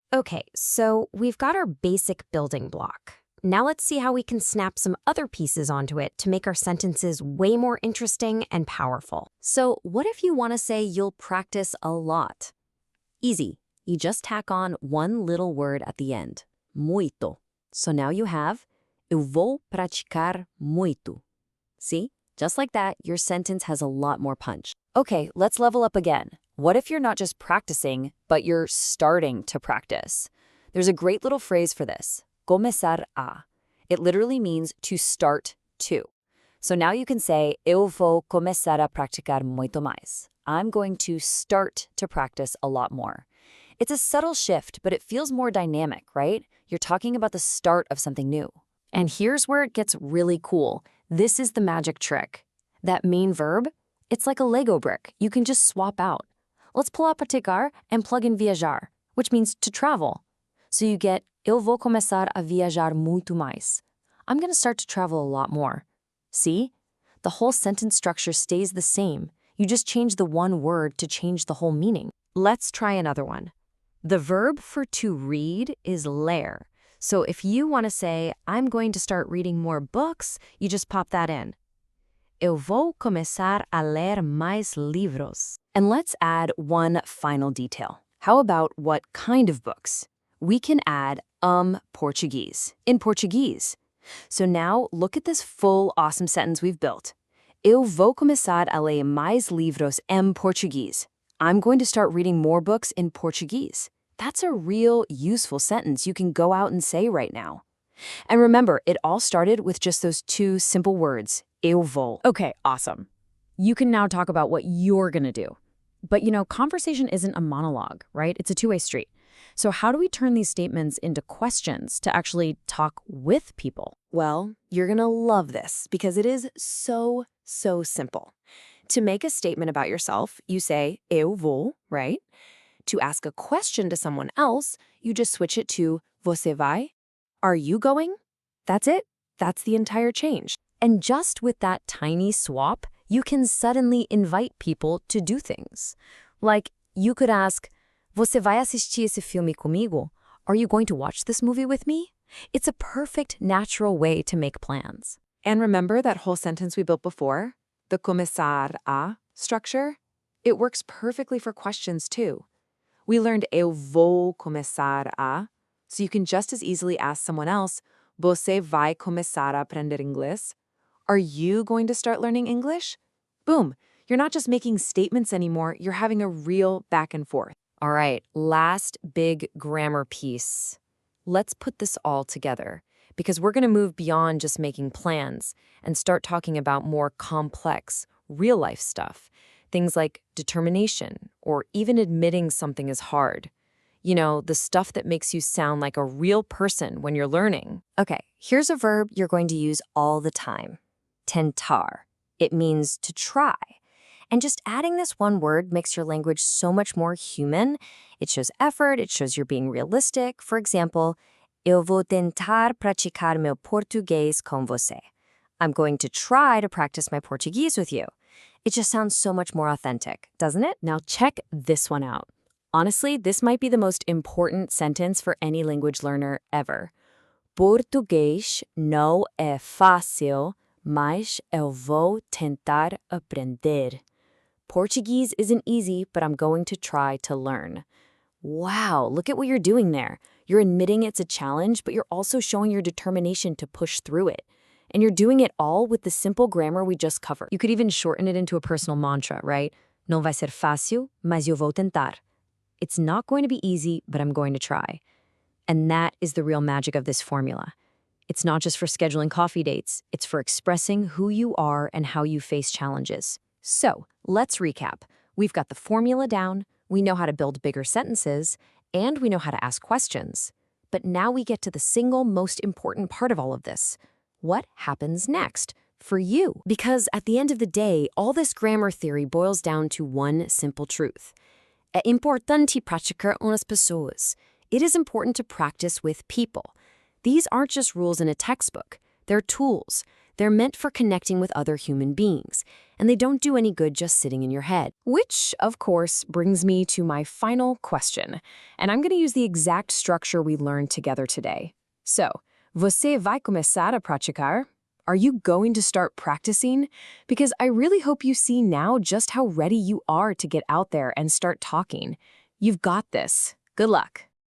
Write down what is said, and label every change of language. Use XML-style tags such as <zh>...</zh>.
<en>Okay, so we've got our basic building block. Now let's see how we can snap some other pieces onto it to make our sentences way more interesting and powerful. So what if you want to say you'll practice a lot? Easy. You just tack on one little word at the end.</en> <pt>Muito.</pt> <en>So now you have</en> <pt>eu vou praticar muito.</pt> <en>See? Just like that, your sentence has a lot more punch. Okay, let's level up again. What if you're not just practicing, but you're starting to practice? There's a great little phrase for this.</en> <pt>Começar a.</pt> <en>It literally means to start to. So now you can say,</en> <pt>eu vou começar a praticar muito mais.</pt> <en>I'm going to start to practice a lot more. It's a subtle shift, but it feels more dynamic, right? You're talking about the start of something new. And here's where it gets really cool. This is the magic trick. That main verb, it's like a Lego brick. You can just swap out. Let's pull out praticar and plug in viajar, which means to travel. So you get,</en> <pt>eu vou começar a viajar muito mais.</pt> <en>I'm going to start to travel a lot more. See? The whole sentence structure stays the same. You just change the one word to change the whole meaning. Let's try another one. The verb for to read is ler. So if you want to say, I'm going to start reading more books, you just pop that in.</en> <pt>Eu vou começar a ler mais livros.</pt> <en>And let's add one final detail. How about what kind of books? We can add Portuguese in Portuguese. So now look at this full awesome sentence we've built.</en> <pt>Eu vou começar a ler mais livros em português.</pt> <en>I'm going to start reading more books in Portuguese. That's a real useful sentence you can go out and say right now. And remember, it all started with just those two simple words,</en> <pt>eu vou.</pt> <en>Okay, awesome. You can now talk about what you're going to do. But you know, conversation isn't a monologue, right? It's a two-way street. So how do we turn these statements into questions to actually talk with people? Well, you're going to love this because it is so simple. To make a statement about yourself, you say</en> <pt>eu vou,</pt> <en>right? To ask a question to someone else, you just switch it to</en> <pt>você vai?</pt> <en>Are you going? That's it. That's the entire change. And just with that tiny swap, you can suddenly invite people to do things. Like, you could ask,</en> <pt>você vai assistir esse filme comigo?</pt> <en>Are you going to watch this movie with me? It's a perfect, natural way to make plans. And remember that whole sentence we built before? The</en> <pt>começar a</pt> <en>structure? It works perfectly for questions too. We learned</en> <pt>eu vou começar a,</pt> <en>so you can just as easily ask someone else,</en> <pt>você vai começar a aprender inglês?</pt> <en>Are you going to start learning English? Boom, you're not just making statements anymore, you're having a real back and forth. All right, last big grammar piece. Let's put this all together because we're going to move beyond just making plans and start talking about more complex, real-life stuff. Things like determination or even admitting something is hard. You know, the stuff that makes you sound like a real person when you're learning. Okay, here's a verb you're going to use all the time. Tentar. It means to try. And just adding this one word makes your language so much more human. It shows effort. It shows you're being realistic. For example,</en> <pt>Eu vou tentar praticar meu português com você.</pt> <en>I'm going to try to practice my Portuguese with you. It just sounds so much more authentic, doesn't it? Now check this one out. Honestly, this might be the most important sentence for any language learner ever.</en> <pt>Português não é fácil, mas eu vou tentar aprender.</pt> <en>Portuguese isn't easy, but I'm going to try to learn. Wow, look at what you're doing there. You're admitting it's a challenge, but you're also showing your determination to push through it. And you're doing it all with the simple grammar we just covered. You could even shorten it into a personal mantra, right?</en> <pt>Não vai ser fácil, mas eu vou tentar.</pt> <en>It's not going to be easy, but I'm going to try. And that is the real magic of this formula. It's not just for scheduling coffee dates, it's for expressing who you are and how you face challenges. So, let's recap. We've got the formula down, we know how to build bigger sentences, and we know how to ask questions. But now we get to the single most important part of all of this. What happens next for you? Because at the end of the day, all this grammar theory boils down to one simple truth.</en> <pt>É importante praticar umas pessoas.</pt> <en>It is important to practice with people. These aren't just rules in a textbook. They're tools. They're meant for connecting with other human beings, and they don't do any good just sitting in your head. Which, of course, brings me to my final question, and I'm going to use the exact structure we learned together today. So,</en> <pt>você vai começar a praticar?</pt> <en>Are you going to start practicing? Because I really hope you see now just how ready you are to get out there and start talking. You've got this. Good luck.</en>